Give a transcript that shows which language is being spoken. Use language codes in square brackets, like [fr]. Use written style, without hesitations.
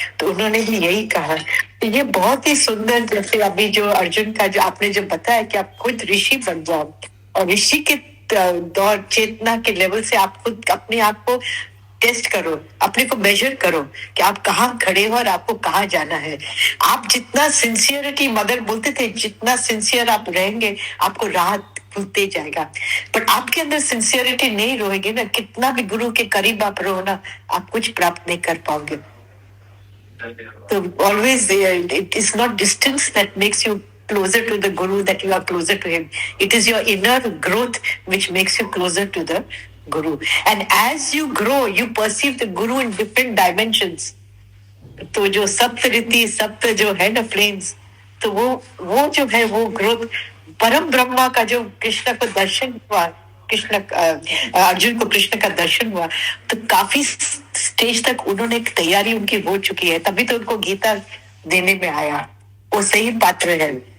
[hi] तो उन्होंने भी यही कहा। तो ये बहुत ही सुंदर, जैसे अभी जो अर्जुन का जो आपने जो बताया कि आप खुद ऋषि बन जाओ, और ऋषि के दौर चेतना के लेवल से आप खुद अपने आप को टेस्ट करो, अपने को मेजर करो कि आप कहाँ खड़े हो और आपको कहाँ जाना है। आप जितना सिंसियरिटी, मदर बोलते थे, जितना सिंसियर आप रहेंगे आपको राहत खुलते जाएगा। पर आपके अंदर सिंसियरिटी नहीं रहेगी ना, कितना भी गुरु के करीब आप रहो ना, आप कुछ प्राप्त नहीं कर पाओगे। [en] तो always it is not distance that makes you closer to the guru, that you are closer to him. It is your inner growth which makes you closer to the guru. And as you grow, you perceive the guru in different dimensions. [hi] तो जो सप्त रीति, सप्त जो है ना flames, तो वो जो है वो ग्रोथ, परम ब्रह्मा का जो कृष्ण को दर्शन हुआ, अर्जुन को कृष्ण का दर्शन हुआ, तो काफी स्टेज तक उन्होंने तैयारी उनकी हो चुकी है, तभी तो उनको गीता देने में आया, वो सही पात्र है।